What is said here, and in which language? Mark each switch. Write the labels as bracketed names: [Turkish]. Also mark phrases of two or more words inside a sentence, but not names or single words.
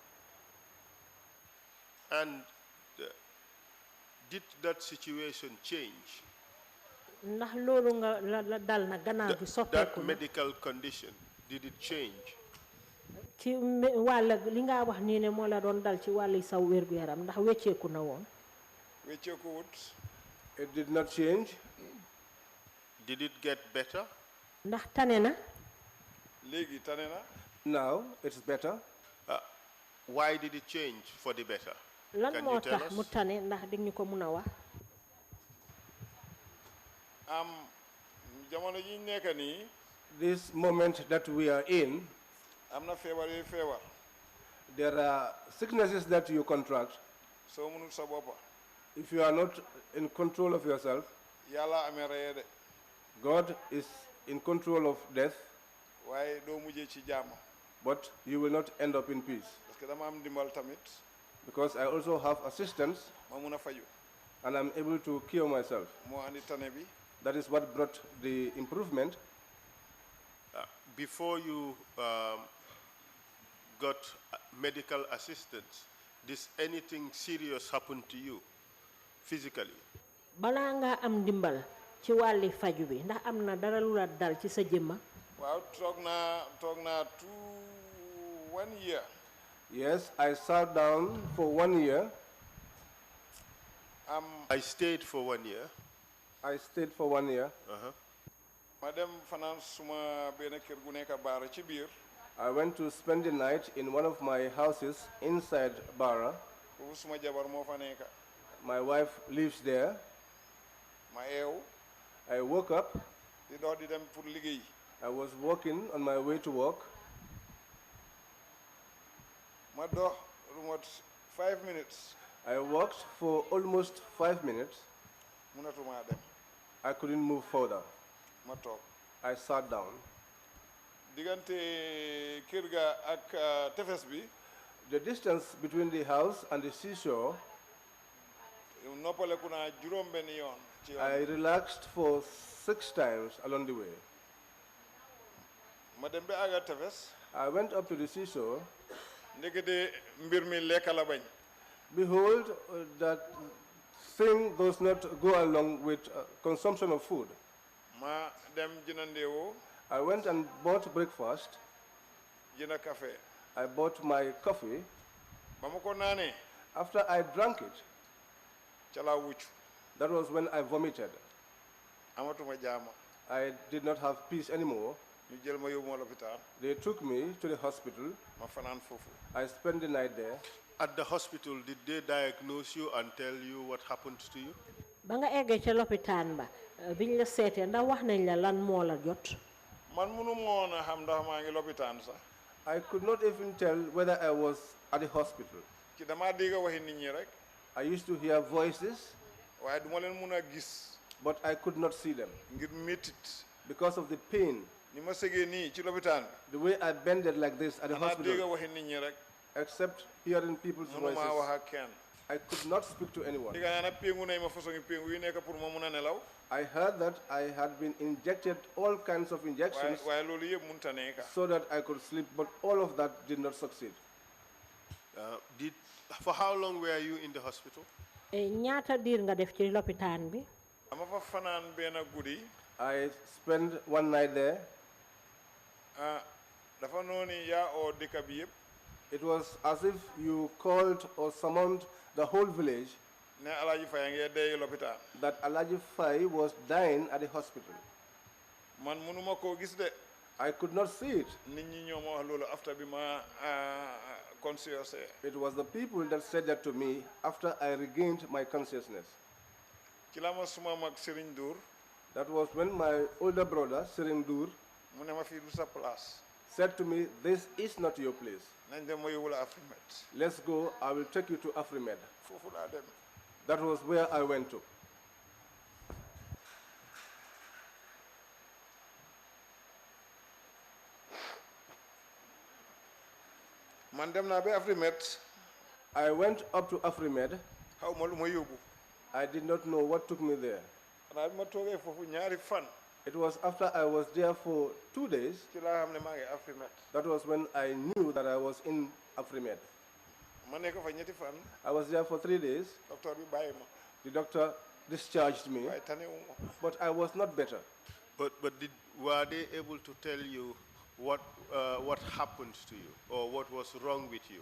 [English] And did that situation change? [Wolof] ndax loolu nga la dal na gannaaw gi soppeeku [English] That medical condition, did it change? [Wolof] ci wàll li nga wax nii ne moo la doon dal ci wàllu saw wérgu yaram ndax wecceeku na woon. wecceeku wut. [English] It did not change. Did it get better? [Wolof] ndax tane na. léegi tane na. [English] Now it's better. Why did it change for the better? [Wolof] lan moo tax mu tane ndax di ñu ko mun a wax. jamono ji nekk nii. [English] This moment that we are in, [Wolof] am na feebar yooyu feebar. [English] There are sicknesses that you contract. [Wolof] So munul sa bopa. [English] If you are not in control of yourself, [Wolof] Yalla amé rayé de. [English] God is in control of death, [Wolof] Waye do mujjé ci jamm. [English] but you will not end up in peace. [French] Parce que [Wolof] dama am dimbal tamit. [English] Because I also have assistance [Wolof] Ma mëna faju. [English] and I'm able to cure myself. [Wolof] Mo andi tané bi. [English] That is what brought the improvement. Before you got medical assistance, did anything serious happen to you physically? [Wolof] Balaa nga am dimbal ci wàlli faju bi ndax am na dara lu la dal ci sa jëmma. Waaw toog naa 1 year. [English] Yes, I sat down for 1 year. I stayed for 1 year. I stayed for 1 year. [Wolof] Ma dem fanaan suma benn kër gu nekk Baara ci biir. [English] I went to spend the night in one of my houses inside Bara. [Wolof] Foofu suma jabar moo fa nekk. [English] My wife lives there. [Wolof] Ma eew. [English] I woke up. [Wolof] Di dox di dem pour liggéey. [English] I was walking on my way to work. [Wolof] Ma dox lu mot 5 minutes. [English] I walked for almost 5 minutes. [Wolof] Mënatuma dem. [English] I couldn't move further. [Wolof] Ma toog. [English] I sat down. [Wolof] Diggante kër ga ak tefes bi. [English] The distance between the house and the seashore, [Wolof] noppaleku naa juróom benn yoon. [English] I relaxed for 6 times along the way. [Wolof] Ma dem ba àgga tefes. [English] I went up to the seashore. [Wolof] Ndekete mbir mi lekk la bañ. [English] Behold, that thing does not go along with consumption of food. [Wolof] Ma dem jëndandeewoo. [English] I went and bought breakfast. [Wolof] Jënd café. [English] I bought my coffee. [Wolof] Ba ma ko naanee. [English] After I drank it, [Wolof] ca laa wuccu. [English] that was when I vomited. [Wolof] Amatuma jaama. [English] I did not have peace anymore. [Wolof] Ñu jël ma yóbbu ma lopitaan. [English] They took me to the hospital. [Wolof] Ma fanaan foofu. [English] I spent the night there. At the hospital, did they diagnose you and tell you what happened to you? [Wolof] Ba nga eggee ca lopitaan ba biñ la seetee ndax wax nañ la lan moo la jot. Man mënu moon a xam ndax maa ngi lopitaan sax. [English] I could not even tell whether I was at the hospital. [Wolof] Ci dama dégg waxi nit ñi rek. [English] I used to hear voices, [Wolof] waaye duma leen mun a gis. [English] but I could not see them [Wolof] ngir métit. [English] because of the pain. [Wolof] Ni ma sëgee nii ci lopitaan bi. [English] The way I bended like this at the [Wolof] Xanaa dégg [English] hospital, [Wolof] waxi nit ñi rek. [English] except hearing people's [Wolof] Mënumaa wax [English] voices, [Wolof] ak kenn. [English] I could not speak to anyone. [Wolof] Dégg naa nag péngu nañ ma façon péngu yu nekk pour ma mun a nelaw. [English] I heard that I had been injected all kinds of injections [Wolof] waaye loolu yëpp mënut a nekk. [English] so that I could sleep, but all of that did not succeed. For how long were you in the hospital? [Wolof] ñaata diir nga def ci lopitaan bi. Dama fa fanaan benn guddi. [English] I spent one night there. [Wolof] Dafa noonu yaa oo dëkk bi yëpp. [English] It was as if you called or summoned the whole village [Wolof] Ne Alaaji Faye ngee dee lopitaan. [English] that Alaji Fai was dying at the hospital. [Wolof] Man mënuma koo gis de. [English] I could not see it. [Wolof] Nit ñi ñoo ma wax loolu after bi ma conscious. [English] It was the people that said that to me after I regained my consciousness. [Wolof] Ci la ma suma mag Serigne Dour. [English] That was when my older brother, Sirin Dur, [Wolof] Mu ne ma fii du sa place. [English] said to me, "This is not your place. [Wolof] Nañ dem ma yóbbu la Afrimet. [English] Let's go, I will take you to Afrimed." [Wolof] Foofu laa dem. [English] That was where I went to. [Wolof] Man dem naa ba Afrimet. [English] I went up to Afrimed. [Wolof] Xaw ma lu ma yóbbu. [English] I did not know what took me there. [Wolof] Xanaa bi ma toogee foofu ñaari fan. [English] It was after I was there for 2 days, [Wolof] Ci laa xam ne maa ngi Afrimet. [English] that was when I knew that I was in Afrimed. [Wolof] Ma nekk fa ñetti fan. [English] I was there for 3 days. [Wolof] Docteur bi bàyyi ma. [English] The doctor discharged me, [Wolof] waaye tanewu ma. [English] but I was not better. But were they able to tell you what happened to you or what was wrong with you?